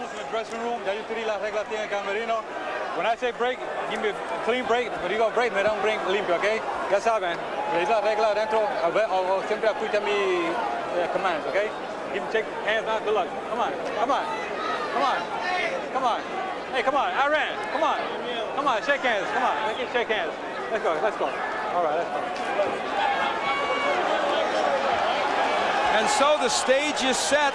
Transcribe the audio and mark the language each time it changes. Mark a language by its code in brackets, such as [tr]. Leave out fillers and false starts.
[en] Dressing room, [es] ya yo te di las reglas aquí en el camerino. [en] When I say break, give me a clean break. When you go break, [es] me da un break limpio, ¿ok? Ya saben, le di las reglas adentro, o siempre escucha mi commands, ¿ok? [en] Give me, take hands down, good luck. Come on, come on, come on, come on. Hey, come on, Iran, come on. Come on, shake hands, come on, let's shake hands. Let's go, let's go. All right, let's go. And so the stage is set.